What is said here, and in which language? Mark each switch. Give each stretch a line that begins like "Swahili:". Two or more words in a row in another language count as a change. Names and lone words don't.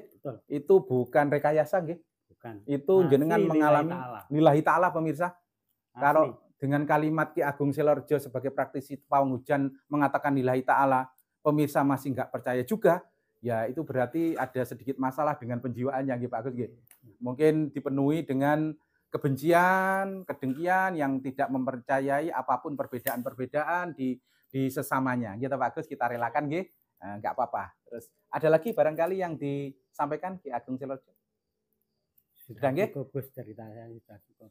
Indonesian: Itu bukan rekayasa nggih? Bukan. Itu jenengan mengalami
Arabic: لله تعالى
Indonesian: pemirsa. Asli. Kalau dengan kalimat Ki Ageng Silorjo sebagai praktisi pawang hujan mengatakan
Arabic: لله تعالى,
Indonesian: pemirsa masih nggak percaya juga, ya itu berarti ada sedikit masalah dengan penjiwaannya nggih Pak Agus nggih. Mungkin dipenuhi dengan kebencian, kedengkian yang tidak mempercayai apapun perbedaan-perbedaan di sesamanya. Gitu Pak Agus, kita relakan nggih. nggak apa-apa. Terus ada lagi barangkali yang disampaikan Ki Ageng Silorjo? Sudah cukup ceritanya, sudah cukup.